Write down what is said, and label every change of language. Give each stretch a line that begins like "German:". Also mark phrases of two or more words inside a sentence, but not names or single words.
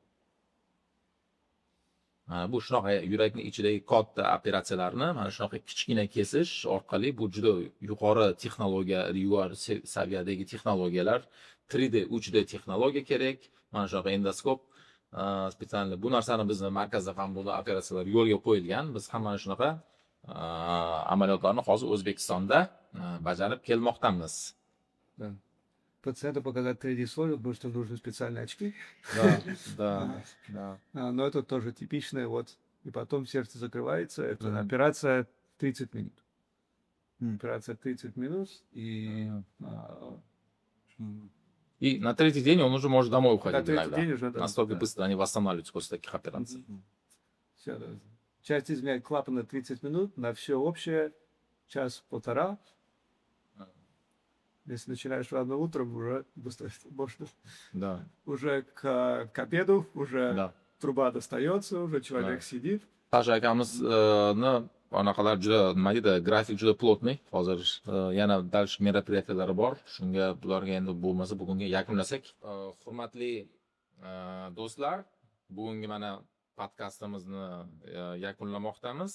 Uzbek: Bu shunaqa yurakning ichidagi katta operatsiyalarni mana shunaqa kichkina kesish orqali bu juda yuqori texnologiya, yuqori saviyadagi texnologiyalar, 3D, 3D texnologiya kerak. Mana shunaqa endoskop spesial. Bu narsani bizni markazda ham bu operatsiyalar yo'lga qo'yilgan. Biz ham mana shunaqa amaliyotlarni hozir O'zbekistonda bajarib kelmoqdamiz.
Russian: Пациенту показать 3D-слой, потому что нужны специальные очки. Да. Но это тоже типичное, вот. И потом сердце закрывается. Это операция 30 минут. Операция 30 минут. И на третий день он уже может домой уходить. На третий иногда. день уже, да. Настолько Да. быстро они восстанавливаются после таких операций. Всё, да. Часть изменяет клапан на 30 минут, на все общее час-полтора. Если начинаешь рано утром, уже быстро можно. Да. Уже к обеду, уже Да. труба достается, уже человек Да. сидит.
Uzbek: Tasha akamizni anaqalar juda nima deydi, grafik juda plotniy. Hozir yana dal meropриятиялari bor. Shunga bularga endi bo'lmasa bugunga yakunlasak. Hurmatli do'stlar, bugungi mana podkastimizni yakunlamoqdamiz.